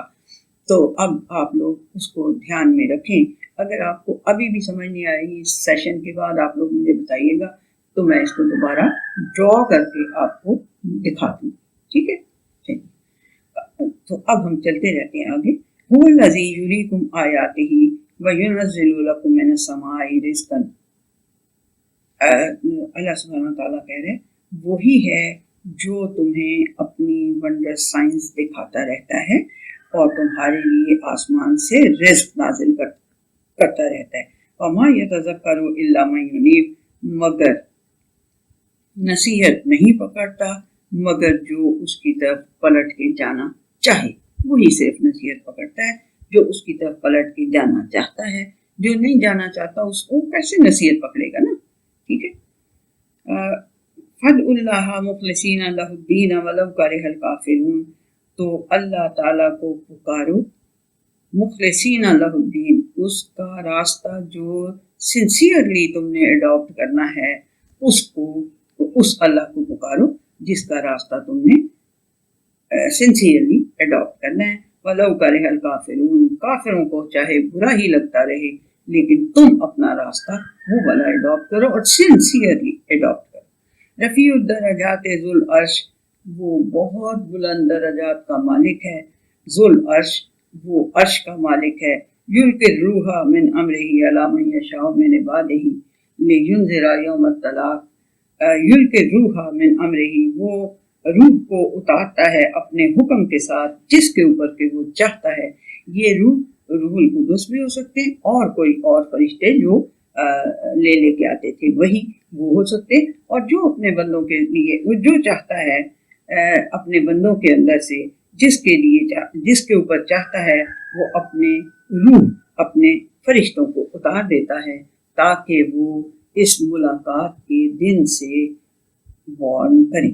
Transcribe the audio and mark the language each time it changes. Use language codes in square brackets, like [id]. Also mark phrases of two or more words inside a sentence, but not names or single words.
[hi] तो अब आप लोग उसको ध्यान में रखें। अगर आपको अभी भी समझ नहीं आएगी, इस सेशन के बाद आप लोग मुझे बताइएगा, तो मैं इसको दोबारा ड्रॉ करके आपको दिखा दूँ, ठीक है। तो अब हम चलते रहते हैं आगे। [ar] هو الذي يريكم آياته وينزل لكم من السماء رزقا. [hi] अल्लाह सुब्हानहू व तआला कह रहे हैं, वही है जो तुम्हें अपनी [en] wonder science [hi] दिखाता रहता है और तुम्हारे लिए आसमान से रिज़्क़ नाज़िल करता रहता है। [ar] وما يتذكر إلا من ينيب, [hi] मगर नसीहत नहीं पकड़ता मगर जो उसकी तरफ पलट के जाना चाहे, वही सिर्फ नसीहत पकड़ता है, जो उसकी तरफ पलट के जाना चाहता है। जो नहीं जाना चाहता उसको कैसे नसीहत पकड़ेगा ना, ठीक है। [ar] فادعوا الله مخلصين له الدين ولو كره الكافرون, [hi] तो अल्लाह ताला को पुकारो, [ar] مخلصين له الدين, [hi] उसका रास्ता जो सिंसियरली तुमने अडॉप्ट करना है, उसको, उस अल्लाह को पुकारो जिसका रास्ता तुमने [en] sincerely adopt [hi] करना है। [ar] ولو كره الكافرون, [hi] काफिरों को चाहे बुरा ही लगता रहे लेकिन तुम अपना रास्ता वो वाला अडॉप्ट करो और [en] sincerely adopt [hi] करो। [ar] رفيع الدرجات ذو العرش, [hi] वो बहुत बुलंद दरजात का मालिक है। [ar] ذو العرش, [hi] वो अर्श का मालिक है। [ar] يلقي الروح من أمره على من يشاء من عباده لينذر يوم التلاق. يلقي الروح من أمره, [hi] वो रूह को उतारता है अपने हुक्म के साथ जिसके ऊपर के वो चाहता है। ये [ar] روح القدس [hi] भी हो सकते हैं और कोई और फरिश्ते जो लेके आते थे वही वो हो सकते हैं, और जो अपने बंदों के लिए वो जो चाहता है अपने बंदों के अंदर से जिसके ऊपर चाहता है वो अपने रूह अपने फरिश्तों को उतार देता है ताकि वो इस मुलाकात के दिन से वार्न करे।